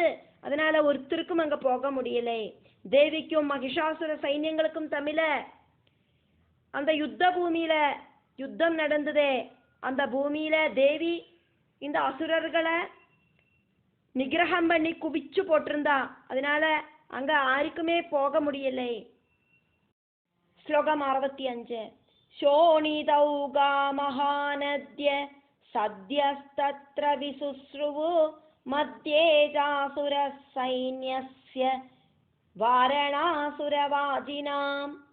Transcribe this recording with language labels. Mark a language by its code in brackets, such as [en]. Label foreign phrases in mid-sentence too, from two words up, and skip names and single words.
[ta] அதனால ஒருத்தருக்கும் அங்க போக முடியலை. தேவிக்கும் மகிஷாசுர சைன்யங்களுக்கும் தமிழ அந்த யுத்த பூமியில யுத்தம் நடந்ததே, அந்த பூமியில தேவி இந்த அசுரர்களை நிகிரகம் பண்ணி குவிச்சு போட்டிருந்தா. அதனால அங்க யாருக்குமே போக முடியலை. [ml] ശ്ലോകം 65. [sa] ശോണിതൗകാ മഹാനദ്യ സദ്യസ്തത്ര വിസുശ്രുവു മധ്യേ ചാസുരസൈന്യസ്യ വാരണാസുരവാജിനാം.